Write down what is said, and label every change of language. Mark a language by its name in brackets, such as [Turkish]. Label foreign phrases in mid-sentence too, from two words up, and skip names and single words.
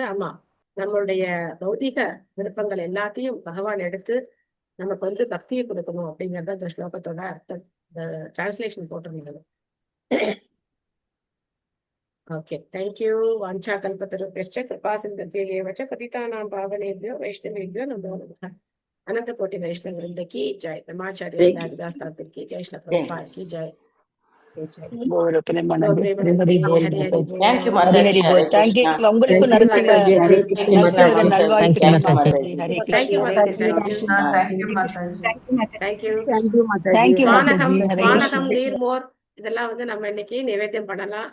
[Tamil] ஆமா, நம்மளுடைய பௌதிக விருப்பங்கள் எல்லாத்தையும் பகவான் எடுத்து நமக்கு பக்தியை கொடுக்கணும் அப்படிங்கறது அந்த ஸ்லோகத்தோட அர்த்தம். இந்த டிரான்ஸ்லேஷன் போட்டிருந்தாங்க. [English] okay, thank you. [Sanskrit] वाञ्छा कल्पतरुभ्यश्च कृपा सिन्धुभ्य एव च पतितानां पावनेभ्यो वैष्णवेभ्यो नमो नमः. [Hindi] अनंत कोटि वैष्णव वृंद की जय. नमाचार्य श्री हरिदास ठाकुर की जय. श्री प्रभुपाद की जय. [Tamil] உங்களுக்கு நரசிம்ம நல்வாழ்த்துக்கள் மாதாஜி. ஹரே பானகம், நீர்மோர் இதெல்லாம் நம்ம இன்னைக்கு நைவேத்தியம் பண்ணலாம்.